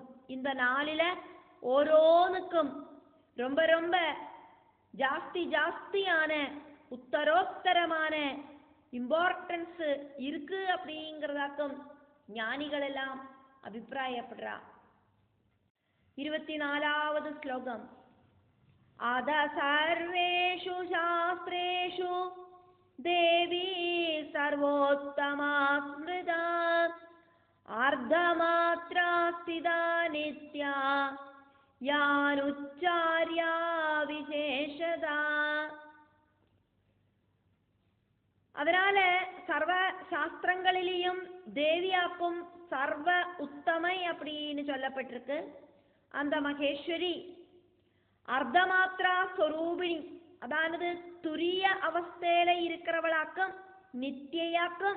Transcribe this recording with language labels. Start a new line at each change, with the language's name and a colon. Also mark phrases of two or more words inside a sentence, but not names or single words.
Tamil: இந்த 4ல ஓரோனுக்கும் ரொம்ப ரொம்ப ஜாஸ்தியான உத்தரோத்தரமான இம்பார்ட்டன்ஸ் இருக்கு அப்படிங்கிறதாக்கும் ஞானிகள் எல்லாம் அபிப்பிராயப்படுறா. 24வது ஸ்லோகம்.
Sanskrit: अथ सर्वेषु शास्त्रेषु ദേവീ സർവോത്തമാ സ്മൃത അർദ്ധമാത്രാ സ്ഥിത നിത്യ യാനുച്ചാര്യ വിശേഷത.
Tamil: அதனால சர்வ சாஸ்திரங்களிலையும் தேவியாக்கும் சர்வ உத்தமை அப்படின்னு சொல்லப்பட்டிருக்கு. அந்த மகேஸ்வரி அர்த்தமாத்ரா ஸ்வரூபிணி, அதாவது துரிய அவஸ்தையில இருக்கிறவளாக்கும் நித்தியாக்கும்.